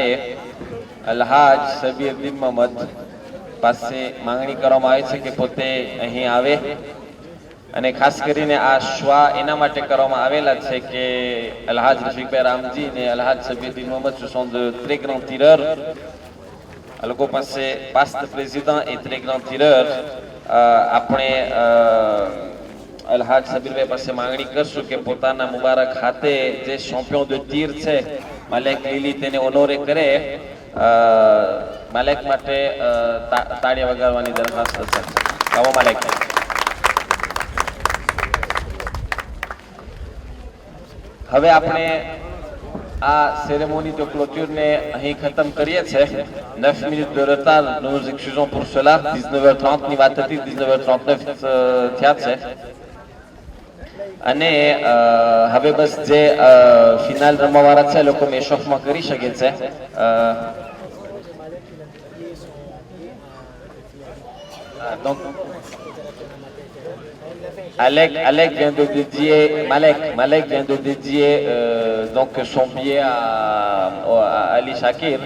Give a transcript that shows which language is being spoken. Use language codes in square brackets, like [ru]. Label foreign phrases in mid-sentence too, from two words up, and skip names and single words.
[gu] અલ્હાજ સબીર દીન મોહમ્મદ પાસે માંગણી કરવામાં આવે છે કે પોતે અહીં આવે અને ખાસ કરીને આ શ્વા એના માટે કરવામાં આવેલા છે કે અલ્હાજ રફીકભાઈ રામજી ને અલ્હાજ સબીર દીન મોહમ્મદ [fr] ce sont de très grands tireurs. [gu] આ લોકો પાસે [en] past president [fr] et très grand tireur. [gu] આપણે અલ્હાજ સબીરભાઈ પાસે માંગણી કરશું કે પોતાના મુબારક હાથે જે ચેમ્પિયન [fr] de tir [gu] છે માલેક લીલી તેને ઓનોરે કરે. માલેક માટે તાળીયા વગાડવાની દરખાસ્ત છે. આવો માલેક. હવે આપણે આ [fr] cérémonie de clôture [gu] ને અહીં ખતમ કરીએ છીએ. [fr] 9 minutes de retard, nous nous excusons pour cela. [gu] 19h30 ની વાત હતી, 19h39 થયા છે. અને હવે બસ જે ફિનાલ રમવાવાળા છે લોકો મેશોફમાં કરી શકે છે. [fr] donc Alec vient de dédier, Malek vient de dédier donc son billet à Ali Shakir.